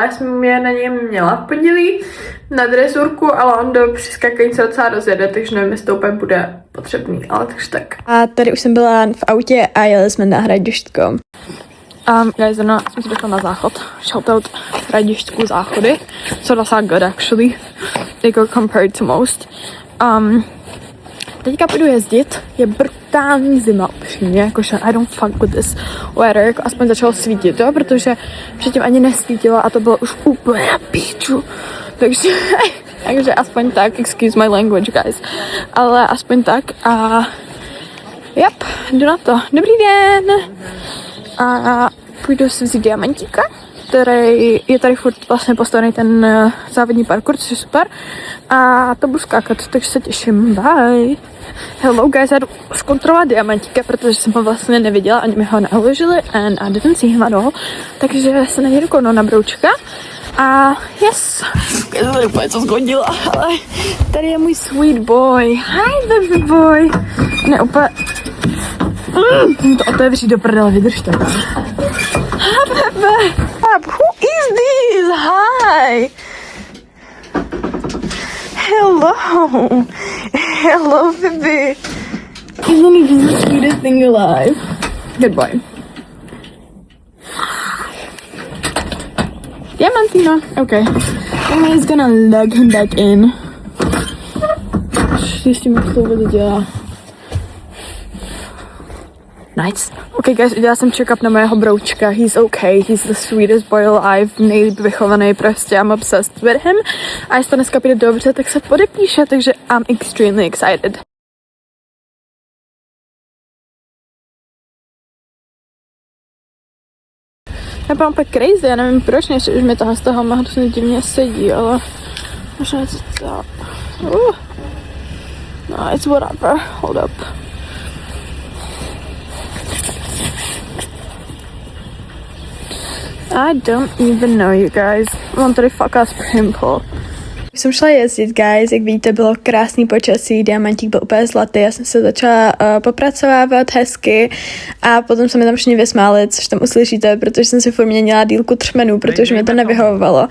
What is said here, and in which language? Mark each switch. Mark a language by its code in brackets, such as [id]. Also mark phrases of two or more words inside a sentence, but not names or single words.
[cs] Já jsem je na něm měla v pondělí na dresůrku, ale on do přiskákání se docela rozjede, takže nevím, jestli to úplně bude potřebný, ale takže tak. A tady už jsem byla v autě a jeli jsme na Hradištko. Guys, zrovna jsem si došla na záchod. Shoutout Hradištku záchody. [en] So that's good actually. Like compared to most. [cs] Teďka půjdu jezdit, je brutální zima upřímně, jakože [en] I don't fuck with this weather, [cs] jako aspoň začalo svítit, jo, protože předtím ani nesvítilo a to bylo už úplně na píču, takže aspoň tak, [en] excuse my language guys, [cs] ale aspoň tak a yep, jdu na to, dobrý den a půjdu si vzít diamantíka, který je tady furt vlastně postavený ten závodní parkour, což je super. A to budu skákat, takže se těším. [en] Bye! Hello guys, [cs] já jdu zkontrolovat diamantíka, protože jsem ho vlastně neviděla, ani mi ho neuložili [en] and I didn't see him at all. [cs] Takže se na něj dokonou na broučka. [en] A yes! [cs] Já jsem tady úplně co zgodila, ale tady je můj [en] sweet boy. Hi baby boy! [cs] Ne, úplně... to otevřít do prdele, vydržte. [en] Hi baby! Who is this? Hi! Hello! Hello, baby! Isn't he just the sweetest thing alive? Good boy. Diamantina. Okay. Emily's gonna lug him back in. [cs] Zjistím, jak to bude dělat. [en] Nice. Okay guys, [cs] udělala jsem check-up na mého broučka. [en] He's okay, he's the sweetest boy alive, [cs] nejlíp vychovaný prostě, [en] I'm obsessed with him. [cs] A jestli to dneska půjde dobře, tak se podepíše, takže [en] I'm extremely excited. [cs] Já mám úplně crazy, já nevím proč, než už mi tohle z toho hrozně divně sedí, ale možná něco to... No, [en] it's whatever, hold up. I don't even know, you guys. [cs] Mám tady [en] fuck ass pimple. [cs] Už jsem šla jezdit, guys, jak vidíte, bylo krásný počasí, diamantík byl úplně zlatý, já jsem se začala popracovávat hezky a potom se mi tam všichni vysmáli, což tam uslyšíte, protože jsem si furt měnila dílku třmenů, protože mě to nevyhovovalo.